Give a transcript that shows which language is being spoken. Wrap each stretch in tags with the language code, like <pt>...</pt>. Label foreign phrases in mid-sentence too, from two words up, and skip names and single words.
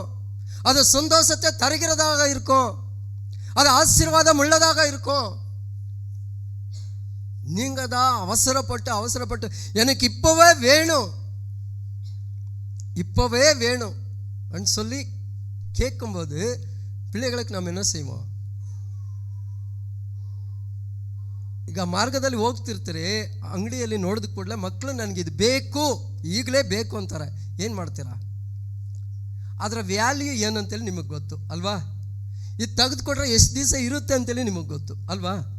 <ta>அது சந்தோஷத்தை தருகிறதாக இருக்கும், அது ஆசீர்வாதம் உள்ளதாக இருக்கும். நீங்க தான் அவசரப்பட்டு எனக்கு இப்பவே வேணும் அப்படின்னு சொல்லி கேட்கும்போது பிள்ளைகளுக்கு நம்ம என்ன செய்வோம்?</ta> <kn>ಈಗ ಮಾರ್ಗದಲ್ಲಿ ಹೋಗ್ತಿರ್ತೀರಿ, ಅಂಗಡಿಯಲ್ಲಿ ನೋಡಿದ ಕೂಡಲೇ ಮಕ್ಕಳು ನನಗೆ ಇದು ಬೇಕು, ಈಗಲೇ ಬೇಕು ಅಂತಾರೆ. ಏನು ಮಾಡ್ತೀರಾ? ಅದರ ವ್ಯಾಲ್ಯೂ ಏನಂತೇಳಿ ನಿಮಗೆ ಗೊತ್ತು ಅಲ್ವಾ? ಇದು ತೆಗೆದುಕೊಟ್ರೆ ಎಷ್ಟು ದಿವಸ ಇರುತ್ತೆ ಅಂತೇಳಿ ನಿಮಗೆ ಗೊತ್ತು ಅಲ್ವಾ?</kn>